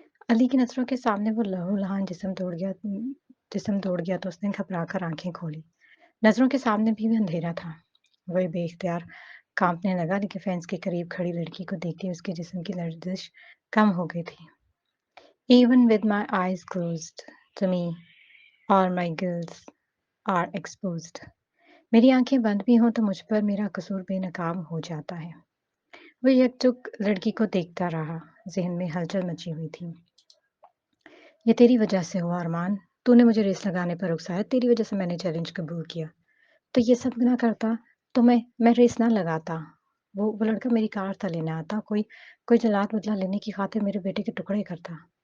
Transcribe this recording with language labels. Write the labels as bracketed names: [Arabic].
[Hindi] अली की नज़रों के सामने वो लहूलुहान जिस्म दौड़ गया तो उसने घबराकर आँखें खोली। नज़रों के सामने भी अंधेरा था। वह बेइख्तियार काँपने लगा, लेकिन फेंस के करीब खड़ी लड़की को देखते ही उसके जिस्म की लर्ज़िश कम हो गई थी। [English] Even with my eyes closed, to me, all my guilt are exposed. [Hindi] मेरी आंखें बंद भी हों तो मुझ पर मेरा कसूर बेनकाब हो जाता है। वो यकजुक लड़की को देखता रहा, ज़हन में हलचल मची हुई थी। ये तेरी वजह से हुआ अरमान, तूने मुझे रेस लगाने पर उकसाया, तेरी वजह से मैंने चैलेंज कबूल किया। तो ये सब ना करता तो मैं रेस ना लगाता। वो लड़का मेरी कार तले ना आता, कोई जलात बदला लेने की खातिर मेरे बेटे के टुकड़े करता।